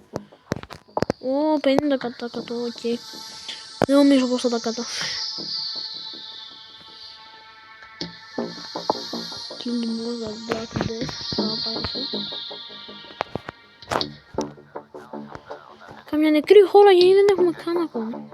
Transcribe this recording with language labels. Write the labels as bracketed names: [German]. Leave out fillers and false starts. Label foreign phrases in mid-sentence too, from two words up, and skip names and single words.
[Greek] 50%, οκ. Δεν νομίζω πως θα τα καταφέρω. [English] Kill more than Black Death. [Greek] Θα πάει αυτό. Καμιά νεκρή χώρα γιατί δεν έχουμε καν ακόμα.